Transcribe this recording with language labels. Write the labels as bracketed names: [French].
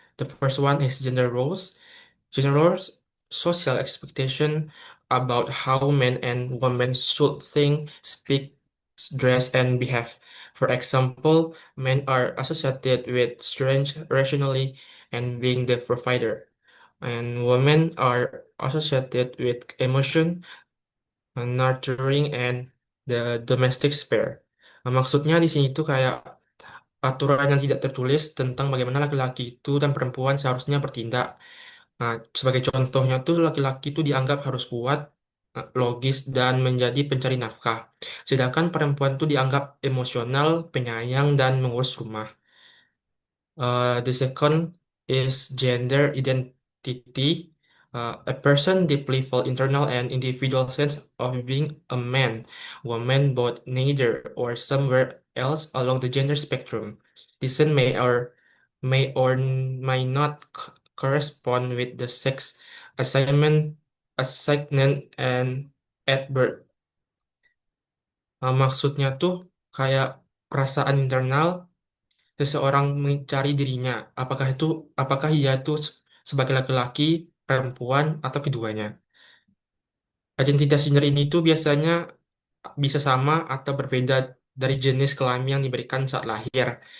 [English] The first one is gender roles. Gender roles, social expectation about how men and women should think, speak, dress, and behave. For example, men are associated with strength, rationally, and being the provider, and women are associated with emotion, nurturing, and the domestic sphere. [Indonesian] Maksudnya di sini tuh kayak aturan yang tidak tertulis tentang bagaimana laki-laki itu dan perempuan seharusnya bertindak. Nah, sebagai contohnya tuh laki-laki itu dianggap harus kuat, logis, dan menjadi pencari nafkah. Sedangkan perempuan itu dianggap emosional, penyayang, dan mengurus rumah. [English] The second is gender identity. A person deeply felt internal and individual sense of being a man, woman, both neither or somewhere else along the gender spectrum. This may not correspond with the sex assignment and at birth. [Indonesian] Maksudnya tuh kayak perasaan internal seseorang mencari dirinya, apakah ia itu sebagai laki-laki, perempuan, atau keduanya. Identitas gender ini tuh biasanya bisa sama atau berbeda dari jenis kelamin yang diberikan saat lahir.